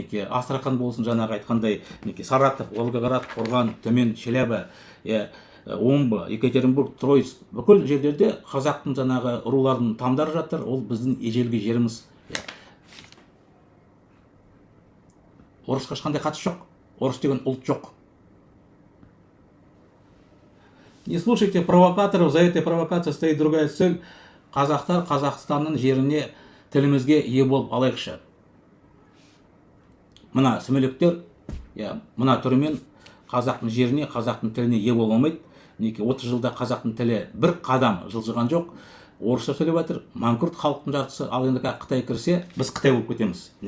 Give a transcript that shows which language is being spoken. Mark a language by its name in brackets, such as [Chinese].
[Kazakh] Астрахан болсын, жаңағы айтқандай, Саратов, Волгоград, Қорған, Төмен, Челябі, Омбы, Екатеринбург, Тройц, бүкіл жерлерде қазақтың жаңағы рулардың тамдар жатыр, ол біздің ежелгі жеріміз. Орысқа ешқандай қатысы жоқ, орыс деген ұлт жоқ. [Russian] Не слушайте провокаторов, за этой провокацией стоит другая цель. [Kazakh] Қазақтар Қазақстанның жеріне, тілімізге ие болып алайықшы. Мына сүмелектер, мына түрімен қазақтың жеріне, қазақтың тіліне ие бола алмайды. 30 жылда қазақтың тілі бір қадам жылжыған жоқ. Орысша сөйлеп жатыр, манкурт халықтың жартысы, ал енді Қытай кірсе, біз Қытай болып кетеміз.